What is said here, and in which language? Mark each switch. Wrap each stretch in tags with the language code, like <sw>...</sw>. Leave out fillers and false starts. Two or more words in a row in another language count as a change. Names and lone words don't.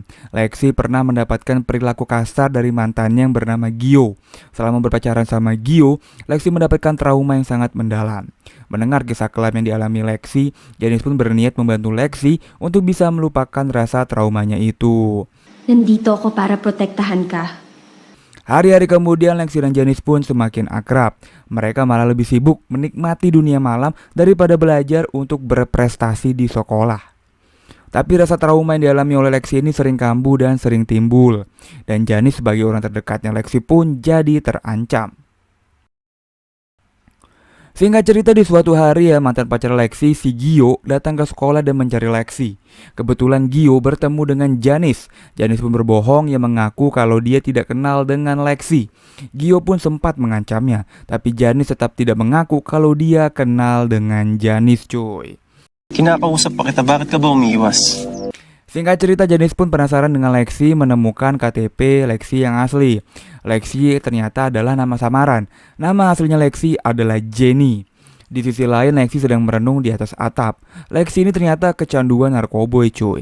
<id>Lexi pernah mendapatkan perilaku kasar dari mantannya yang bernama Gio. Selama berpacaran sama Gio, Lexi mendapatkan trauma yang sangat mendalam. Mendengar kisah kelam yang dialami Lexi, Janis pun berniat membantu Lexi untuk bisa melupakan rasa traumanya itu.</id> <tl>Nandito ako para protektahan ka.</tl> <id>Hari-hari kemudian Lexi dan Janis pun semakin akrab. Mereka malah lebih sibuk menikmati dunia malam daripada belajar untuk berprestasi di sekolah. Tapi rasa trauma yang dialami oleh Lexi ini sering kambuh dan sering timbul. Dan Janis sebagai orang terdekatnya Lexi pun jadi terancam. Singkat cerita, di suatu hari ya, mantan pacar Lexi, si Gio, datang ke sekolah dan mencari Lexi. Kebetulan Gio bertemu dengan Janis. Janis pun berbohong yang mengaku kalau dia tidak kenal dengan Lexi. Gio pun sempat mengancamnya, tapi Janis tetap tidak mengaku kalau dia kenal dengan Janis cuy.</id> <tl>Kinakausap pa kita, bakit ka ba umiiwas?</tl> <id>Singkat cerita, Janis pun penasaran dengan Lexi, menemukan KTP Lexi yang asli. Lexi ternyata adalah nama samaran. Nama aslinya Lexi adalah Jenny. Di sisi lain, Lexi sedang merenung di atas atap. Lexi ini ternyata kecanduan narkoboy cuy.</id>